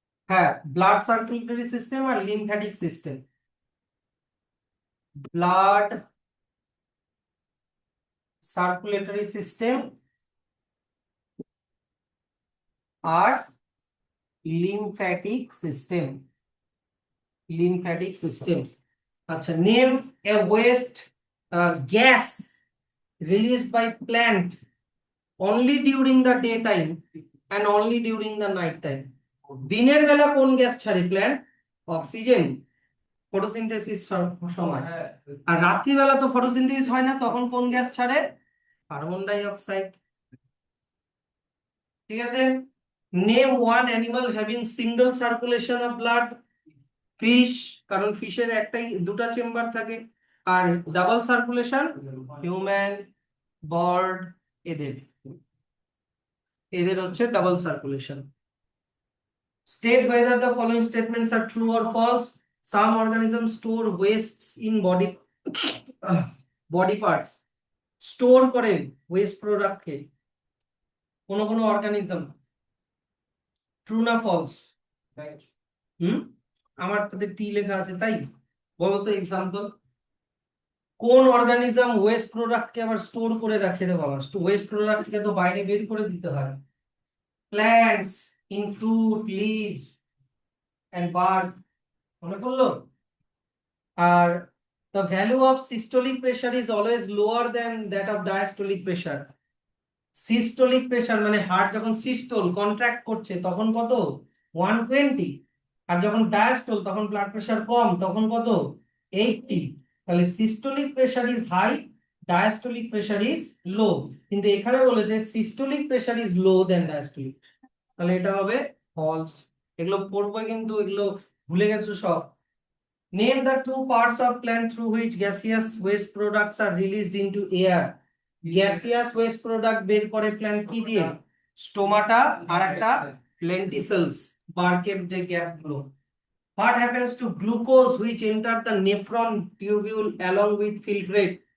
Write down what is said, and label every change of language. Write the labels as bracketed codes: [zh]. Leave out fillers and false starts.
[bn] হ্যাঁ, blood circulatory system আর lymphatic system. Blood circulatory system আর lymphatic system. Lymphatic system. আচ্ছা, [en] Name a waste gas released by plant only during the daytime and only during the night time. [bn] দিনের বেলা কোন gas ছাড়ে plant? Oxygen, photosynthesis সময়। আর রাত্রিবেলা তো photosynthesis হয় না, তখন কোন গ্যাস ছাড়ে? Carbon die oxide. ঠিক আছে। [en] Name one animal having single circulation of blood. [bn] Fish, কারণ ফিশের একটাই দুটা চেম্বার থাকে। আর ডাবল সার্কুলেশন হিউম্যান, বার্ড, এদের এদের হচ্ছে double circulation. [en] State whether the following statements are true or false. Some organisms store wastes in body parts. [bn] Store করে waste product কে কোন organism. True না ফলস? আমার তাতে টি লেখা আছে তাই। বলো তো এক্সাম্পল। কোন অর্গানিজম ওয়েস্ট প্রোডাক্টকে আবার স্টোর করে রাখে রে বাবা? ওয়েস্ট প্রোডাক্টকে তো বাইরে বের করে দিতে হয়। Plants in fruit leaves and bird, মনে পড়লো? [en] আর the value of systolic pressure is always lower than that of diastolic pressure. [bn] Systolic pressure মানে হার্ট যখন সিস্টোল কন্ট্রাক্ট করছে তখন কত? 120। আর যখন ডায়াস্টোল তখন ব্লাড প্রেসার কম, তখন কত? 80। [en] তাহলে systolic pressure is high, diastolic pressure is low. [bn] কিন্তু এখানে বলেছে [en] systolic pressure is low then diastolic, [bn] তাহলে এটা হবে ফলস। এগুলো পড়বো কিন্তু এগুলো ভুলে গেছো সব। [en] Name the two parts of plant through which gaseous waste products are released into air. [bn] Gaseous waste product বের করে প্ল্যান্ট কি দিয়ে? স্টোমাটা আর একটা লেন্টিসেলস, বার্কের যে গ্যাপ গুলো। [en] What happens to glucose which enter the nephron tubule along with filtrate?